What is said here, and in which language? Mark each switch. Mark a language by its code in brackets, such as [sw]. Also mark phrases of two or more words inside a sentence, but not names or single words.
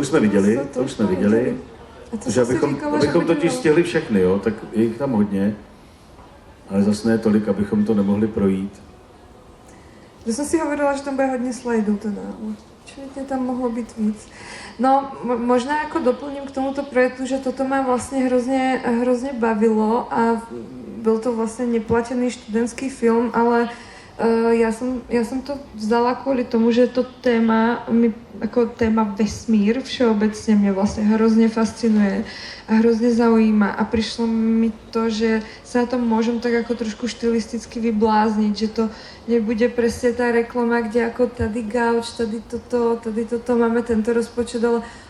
[cs] To už jsme viděli, že abychom totiž stihli všechny, jo, tak je jich tam hodně, ale zase ne tolik, abychom to nemohli projít. Já jsem si hovorila, že tam bude hodně slajdů teda, určitě tam mohlo být víc. No, možná jako doplním k tomuto projektu, že toto ma vlastně hrozně bavilo a byl to vlastně neplatený študentský film, ale [sk] ja som to vzdala kvôli tomu, že to téma, ako téma vesmír všeobecne mňa vlastne hrozne fascinuje a hrozne zaujíma a prišlo mi to, že sa na tom môžem tak ako trošku štilisticky vyblázniť, že to nebude presne tá reklama, kde ako [cs] tady gauč, tady toto, [sk] máme tento rozpočet, ale